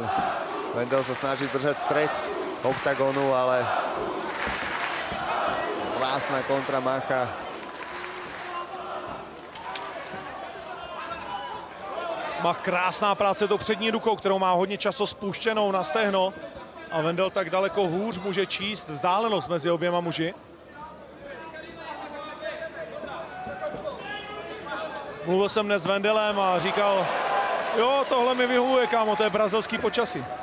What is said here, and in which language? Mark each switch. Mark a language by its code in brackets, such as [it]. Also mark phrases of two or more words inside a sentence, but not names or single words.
[sk] Wendel sa snaží držať stred oktagonu, ale krásna kontra Macha. [cs] Mach krásná práce tou přední rukou, kterou má hodně často spuštěnou na stehno. A Wendel tak daleko hůř může číst vzdálenost mezi oběma muži. Mluvil jsem dnes s Wendelem a říkal, jo, tohle mi vyhovuje, kámo, to je brazilský počasí.